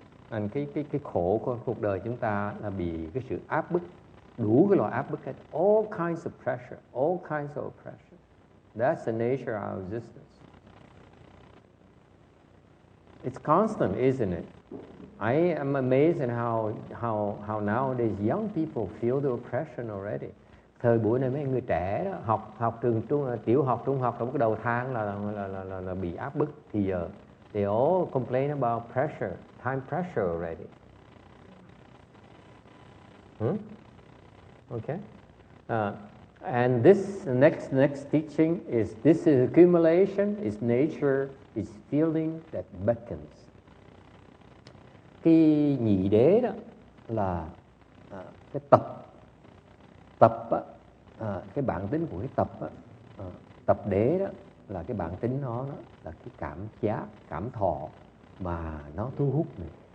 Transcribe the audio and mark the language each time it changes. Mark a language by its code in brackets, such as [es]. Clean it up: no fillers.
[vi] And cái khổ của cuộc đời chúng ta là bị cái sự áp bức, đủ cái loại áp bức hết, [en] all kinds of pressure, all kinds of oppression. That's the nature of our existence. It's constant, isn't it? I am amazed at how nowadays young people feel the oppression already. [vi] Thời buổi này mấy người trẻ đó, học trường tiểu học, trung học, trong cái đầu tháng là bị áp bức. Thì giờ [en] they all complain about pressure, time pressure already. Okay. And this next teaching is this is accumulation, is nature, is feeling that beckons. [vi] Cái nhị đế đó là cái tập á, cái bản tính của cái tập á, tập đế đó là cái bản tính nó đó là cái cảm giác, cảm thọ mà nó thu hút mình.